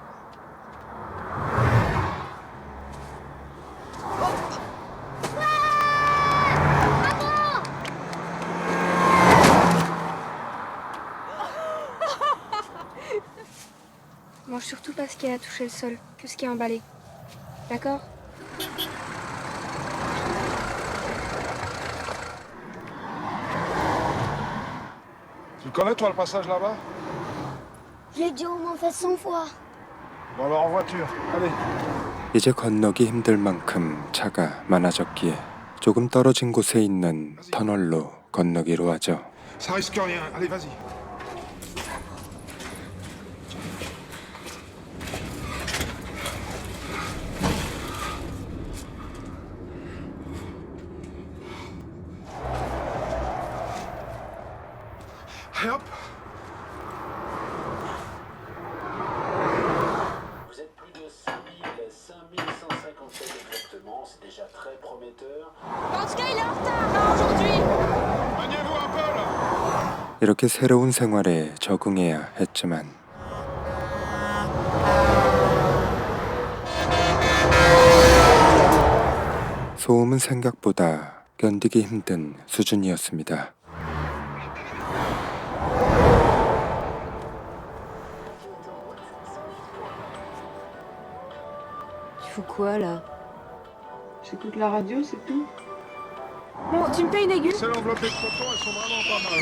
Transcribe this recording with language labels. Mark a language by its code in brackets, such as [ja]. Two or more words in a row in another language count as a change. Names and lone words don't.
[fr] Mange surtout pas ce qui a touché le sol, que ce qui est emballé. D'accord? Tu le connais, toi, le passage là-bas? Je l'ai déjà au moins fait 100 fois. Bon, alors en voiture. Allez. [ko] 이제 건너기 힘들 만큼 차가 많아졌기에 조금 떨어진 곳에 있는 터널로 건너기로 하죠. [fr] Ça risque rien. Allez, vas-y. Et hop. Vous êtes plus de 5157 exactement, c'est déjà très prometteur. En tout cas, il est en retard là, aujourd'hui. Maniez-vous un peu, là. [ko] 이렇게 새로운 생활에 적응해야 했지만 소음은 생각보다 견디기 힘든 수준이었습니다. [fr] Tu fous quoi là? J'écoute la radio, c'est tout. Bon, tu me payes une aiguë? C'est l'enveloppée de coton, elles sont vraiment pas mal.